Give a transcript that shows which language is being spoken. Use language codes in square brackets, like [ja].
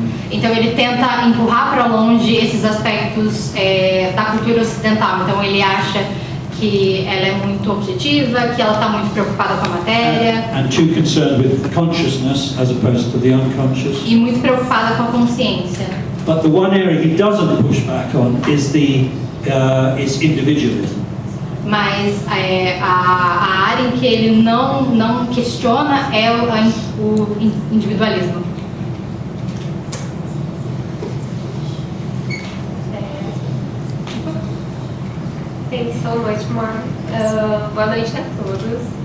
[pt] Então ele tenta empurrar para longe esses aspectos da cultura ocidental. Então ele acha que ela é muito objetiva, que ela está muito preocupada com a matéria. [en] And too concerned with consciousness as opposed to the unconscious. [pt] E muito preocupada com a consciência. [en] But the one area he doesn't push back on is is individualism. [pt] Mas a área em que ele não questiona é o individualismo. [en] Thanks so much, Mark. [pt] Boa noite a todos.